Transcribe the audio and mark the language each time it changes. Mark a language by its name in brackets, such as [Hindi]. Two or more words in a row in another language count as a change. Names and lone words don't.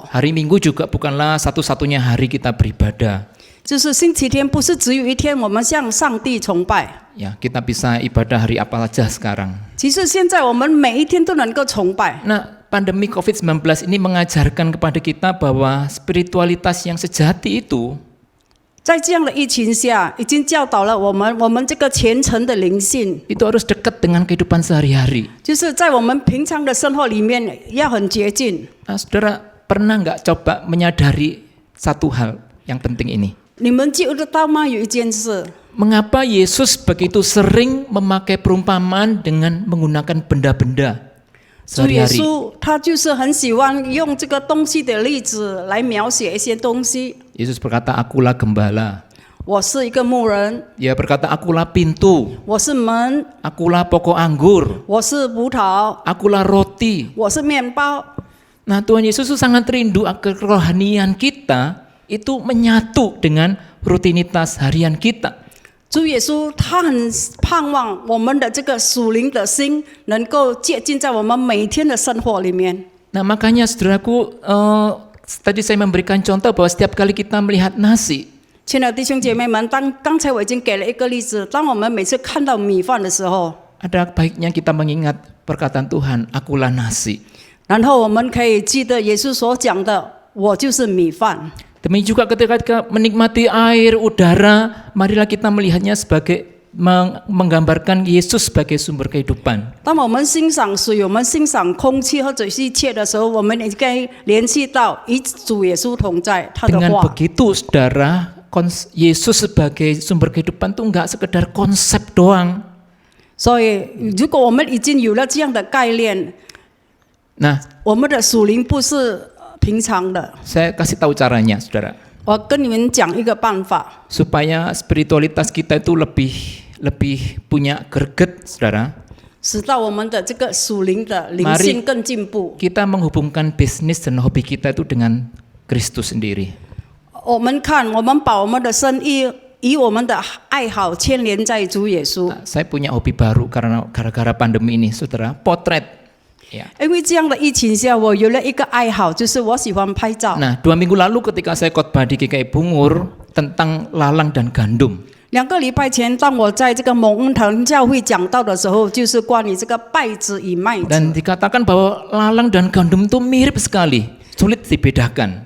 [Indonesian] Hari Minggu juga bukanlah satu-satunya hari kita beribadah. [Chinese] 就是星期天不是只有一天我们向上帝崇拜， [Indonesian] Ya, kita bisa ibadah hari apa saja sekarang. [Chinese] 其实现在我们每一天都能够崇拜。 [Indonesian] Nah, pandemi COVID-19 ini mengajarkan kepada kita bahwa spiritualitas yang sejati itu [Chinese] 在这样的疫情下，已经教导了我们这个虔诚的灵性， [Indonesian] itu harus dekat dengan kehidupan sehari-hari. [Chinese] 就是在我们平常的生活里面要很接近。 [Indonesian] Nah, saudara pernah nggak coba menyadari satu hal yang penting ini? [Chinese] 你们记得到吗？有一件事， [Indonesian] Mengapa Yesus begitu sering memakai perumpamaan dengan menggunakan benda-benda [Chinese] 主耶 [Indonesian] sehari-hari? [Chinese] 稣他就是很喜欢用这个东西的例子来描写一些东西。 [Indonesian] Yesus berkata, akulah gembala. [Chinese] 我是一个牧人， [Indonesian] Dia berkata, akulah pintu. [Chinese] 我是门， [Indonesian] Akulah pokok anggur. [Chinese] 我是葡萄， [Indonesian] Akulah roti. [Chinese] 我是面包。 [Indonesian] Nah, Tuhan Yesus itu sangat rindu agar kerohanian kita itu menyatu dengan rutinitas harian kita. [Chinese] 主耶稣他很盼望我们的这个属灵的心能够接近在我们每天的生活里面。 [Indonesian] Nah, makanya saudaraku, tadi saya memberikan contoh bahwa setiap kali kita melihat nasi, [Chinese] 亲爱的弟兄姐妹们，刚才我已经给了一个例子，当我们每次看到米饭的时候， [Indonesian] ada baiknya kita mengingat perkataan Tuhan, akulah nasi. [Chinese] 然后我们可以记得耶稣所讲的，我就是米饭。 [Indonesian] Demikian juga ketika kita menikmati air, udara, marilah kita melihatnya sebagai menggambarkan Yesus sebagai sumber kehidupan. [Chinese] 当我们欣赏水、我们欣赏空气或者是一切的时候，我们应该联系到与主耶稣同在，他的 [Indonesian] Dengan [Chinese] 话。 [Indonesian] begitu, saudara, Yesus sebagai sumber kehidupan itu enggak sekedar konsep doang. [Chinese] 所以，如果我们已经有了这样的概念， [Indonesian] Nah, [Chinese] 我们的属灵不是平常的。 [Indonesian] saya kasih tahu caranya, saudara. [Chinese] 我跟你们讲一个办法， [Indonesian] Supaya spiritualitas kita itu lebih punya greget, saudara. [Chinese] 使到我们的这个属灵的灵性更进步。 [Indonesian] Kita menghubungkan bisnis dan hobi kita itu dengan Kristus sendiri. [Chinese] 我们看，我们把我们的生意以我们的爱好牵连在主耶稣。 [Indonesian] Nah, saya punya hobi baru karena gara-gara pandemi ini, saudara. Potret. Ya. [Chinese] 因为这样的疫情下，我有了一个爱好，就是我喜欢拍照。 [Indonesian] Nah, 2 minggu lalu ketika saya khotbah di GKI Bungur tentang lalang dan gandum. [Chinese] 2 个礼拜前，当我在这个蒙恩堂教会讲道的时候，就是关于这个稗子与麦子。 [Indonesian] Dan dikatakan bahwa lalang dan gandum itu mirip sekali, sulit dibedakan.